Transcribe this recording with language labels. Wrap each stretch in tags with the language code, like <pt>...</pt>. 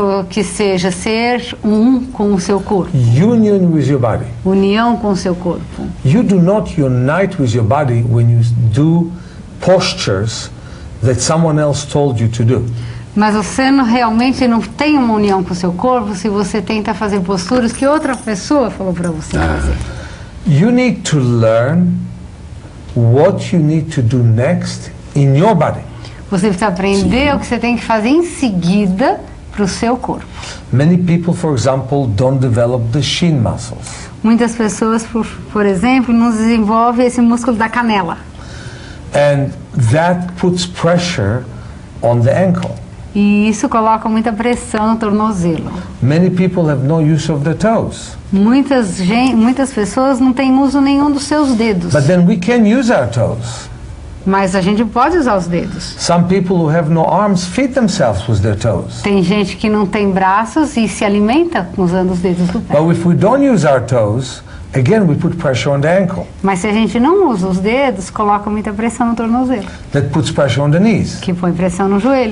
<pt>Que seja ser um com o seu corpo.</pt> <en>Union with your body.</en> <pt>União com o seu corpo.</pt> <en>You do not unite with your body when you do postures that someone else told you to do.</en> <pt>Mas você realmente não tem uma união com o seu corpo se você tenta fazer posturas que outra pessoa falou para você fazer.</pt> <en>You need to learn what you need to do next in your body.</en> <pt>Você precisa aprender o que você tem que fazer em seguida para o seu corpo.</pt> <en>Many people, for example, don't develop the shin muscles.</en> <pt>Muitas pessoas, por exemplo, não desenvolvem esse músculo da canela.</pt> <en>And that puts pressure on the ankle.</en> <pt>E isso coloca muita pressão no tornozelo.</pt> <en>Many people have no use of their toes.</en> <pt>Muitas pessoas não têm uso nenhum dos seus dedos.</pt> <en>But then we can use our toes.</en> <pt>Mas a gente pode usar os dedos.</pt> <en>Some people who have no arms feed themselves with their toes.</en> <pt>Tem gente que não tem braços e se alimenta usando os dedos do pé.</pt> <en>But if we don't use our toes, again we put pressure on the ankle.</en> <pt>Mas se a gente não usa os dedos, coloca muita pressão no tornozelo,</pt> <en>That puts pressure on the knees.</en> <pt>que põe pressão no joelho,</pt>